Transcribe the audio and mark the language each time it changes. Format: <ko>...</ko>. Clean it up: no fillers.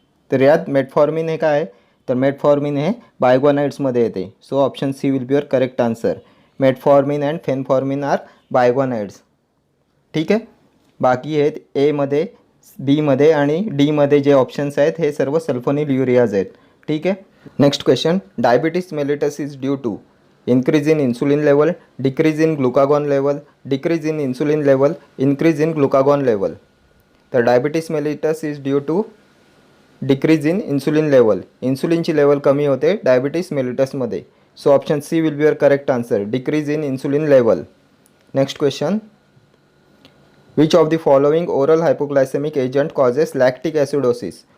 <mr>तर यात मेटफॉर्मिन हे काय आहे, तर मेटफॉर्मिन हे बायगोनाइड्समध्ये येते.</mr> <en>So option C will be your correct answer. Metformin and phenformin are biguanides.</en> <mr>ठीक आहे. बाकी आहेत एमध्ये, बीमध्ये आणि डीमध्ये जे ऑप्शन्स आहेत हे सर्व सल्फोनिल युरियाज आहेत. ठीक आहे.</mr> <en>Next question, diabetes mellitus is due to increase in insulin level, decrease in glucagon level, decrease in insulin level, increase in glucagon level. तर diabetes mellitus is due to decrease in insulin level.</en> <mr>इन्सुलिनची level कमी होते diabetes मेलिटसमध्ये.</mr> <en>So option C will be your correct answer, decrease in insulin level. Next question, which of the following oral hypoglycemic agent causes lactic acidosis?</en>